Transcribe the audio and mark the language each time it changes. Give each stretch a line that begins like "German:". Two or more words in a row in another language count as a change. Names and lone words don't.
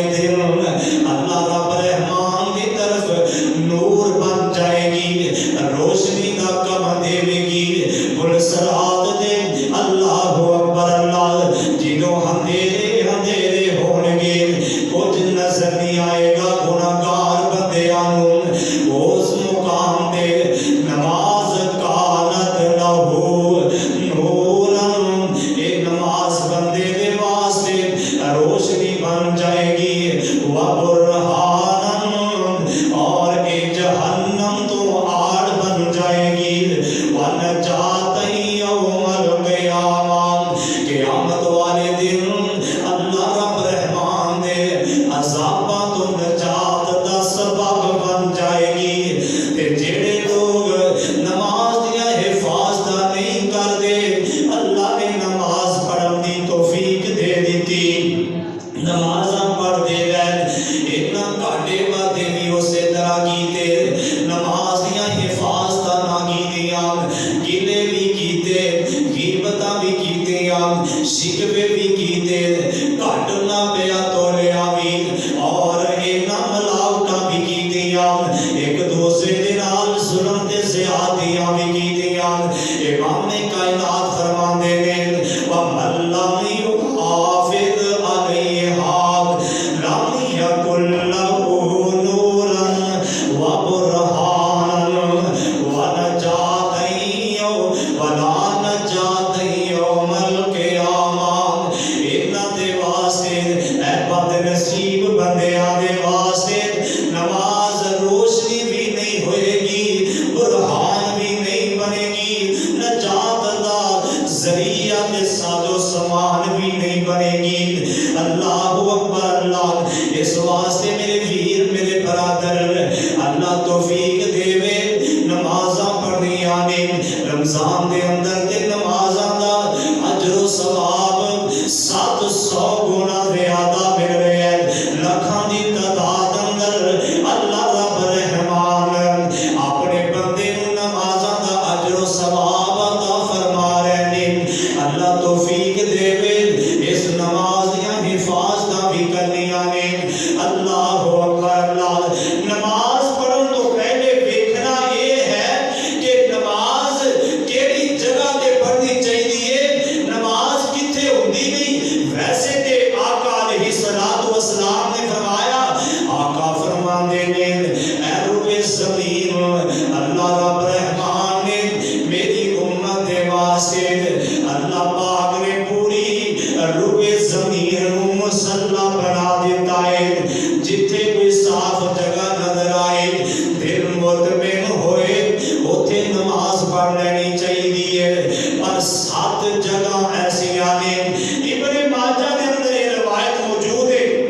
Punjabi: دن اللہ رب رحمان دی طرف نور بن جائے گی روشنی کا کم دے گی پرسرات دے اللہ اکبر اللہ جنوں اندھیرے اندھیرے ہون گے کچھ نظر نہیں آئے گا گناہگار بندیاں نوں اس مقام تے نماز کانت لہ نورا ایک نماز بندے دے واسطے روشنی بن جائے گی وبرہانا اور ایک جہنم تو آڑ بن جائے گی
Arabic: ونجات یوم القیامہ
Punjabi: قیامت والے دن اللہ رب رحمان دے عذاباں تو نجات دا سبب بن جائے گی تے جڑے لوگ نماز دیا حفاظت نہیں کردے اللہ نے نماز پڑھن دی توفیق دے دیتی نمازاں پڑھ دے گئے اتنا کاٹے وعدے بھی اسی طرح کیتے نماز دیا حفاظت نہ کیتیاں گلے بھی کیتے غیبتاں بھی کیتیاں شکوے بھی کیتے کٹ نہ پیا تولیا بھی اور اینا ملاوٹاں بھی کیتیاں ایک دوسرے دے نال ظلم تے زیادتیاں بھی کیتیاں امام کائنات فرماندے نے
Arabic: وَمَن لَّمْ يُحَافِظْ عَلَيْهَا لَمْ يَكُن لَّهُ نُورًا وَبُرْهَانًا وَنَجَاتً يَوْمَ الْقِيَامَةِ
Punjabi: انہاں دے واسطے اے بد نصیب بندیاں دے واسطے نماز روشنی بھی نہیں ہوئے گی برہان بھی نہیں بنے گی نجات دا ذریعہ تے ساز و سامان بھی نہیں بنے گی اللہ اکبر اللہ اس واسطے میرے ویر میرے برادر اللہ توفیق دے نمازاں پڑھنیاں نے رمضان دے اندر تے نمازاں دا اجر و ثواب 700 گنا زیادہ مل رہے ہیں لکھاں دی تعداد اندر اللہ رب رحمان اپنے بندے نوں نمازاں دا اجر و ثواب عطا فرما رہے ہیں اللہ توفیق دے اس نماز دیاں حفاظتاں بھی کرنیاں نے اللہ اکبر اللہ نماز پڑھن تو پہلے دیکھنا یہ ہے کہ نماز کیڑی جگہ تے پڑھنی چاہیے نماز کتھے ہوندی نہیں ویسے تے آقا علیہ الصلوۃ والسلام نے فرمایا آقا فرماندے نے اے روح زمین اللہ رب رحمان نے میری امت دے واسطے اللہ پاک نے پوری روح زمین مصلی بنا دیتا ہے جتھے کوئی صاف جگہ نظر آئے دل مطمئن ہوئے اوتھے نماز پڑھ لینی چاہیے پر 7 جگہ ایسی آنے
Urdu: ابن ماجہ کے اندر یہ روایت موجود ہے